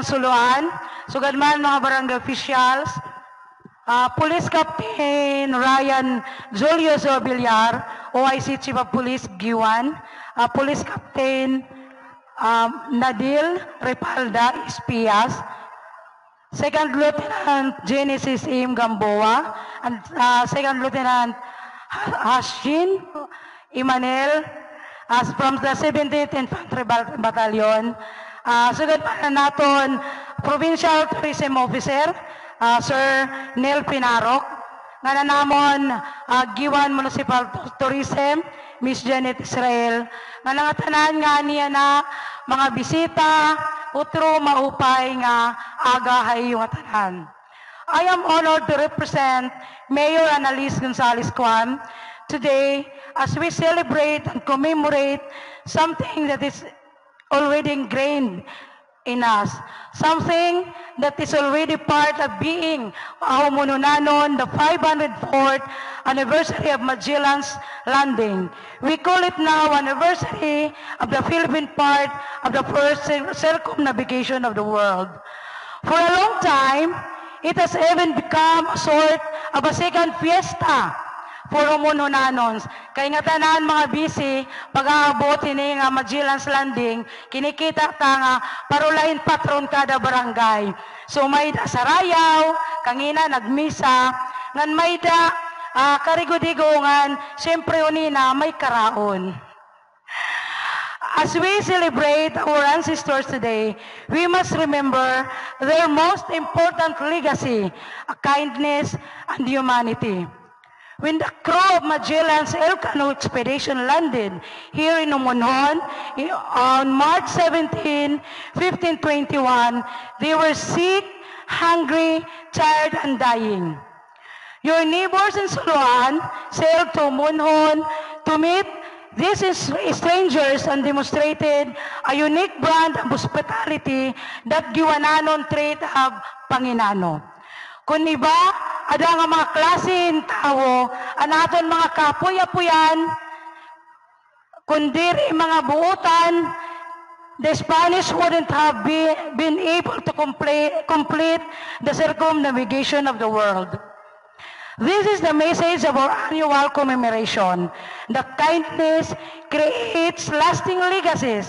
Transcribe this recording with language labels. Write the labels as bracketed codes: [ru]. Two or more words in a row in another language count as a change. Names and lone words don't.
[en] suluan, [war] sugad man mga [en] barangay officials, Police Captain Ryan Julius Villar, OIC Chief of Police Giwan, Police Captain Nadil Repalda Espias, Second Lieutenant Genesis Im Gamboa, and Second Lieutenant Hashin Imanel, as from the 17th Infantry Battalion. [war] Sugad pa naton [en] Provincial Tourism Officer, [war] Sir Neil Pinarok, nga nanamon Giwan Municipal Tourism, Miss Janet Israel, nga nangatanan nga niya na mga bisita, utro maupay nga agahay yung atanan. [en] I am honored to represent Mayor Annalise Gonzales Kwan today as we celebrate and commemorate something that is already ingrained in us, something that is already part of being Ahumununanon, the 504th anniversary of Magellan's Landing. We call it now anniversary of the Philippine part of the first circumnavigation of the world. For a long time, it has even become a sort of a second fiesta for Homonhonanons. [war] Kaya nga tanan mga busy, pag-aabot ini nga Magellan's Landing, kinikita ta nga parulahin patron kada barangay. So may da sa Rayaw, kangina nagmisa, ngan may da karigudigongan, siyempre unina may karaon. [en] As we celebrate our ancestors today, we must remember their most important legacy, kindness and humanity. When the crew of Magellan's Elcano expedition landed here in Homonhon on March 17, 1521, they were sick hungry, tired, and dying. Your neighbors in Suluan sailed to Munhon to meet these strangers and demonstrated a unique brand of hospitality that giwananon trait of Panginano. [war] Kung iba, ada nga mga klasin tao, anaton mga kapuy-apuyan, kundi mga buutan, [en] the Spanish wouldn't have been able to complete the circumnavigation of the world. This is the message of our annual commemoration. The kindness creates lasting legacies.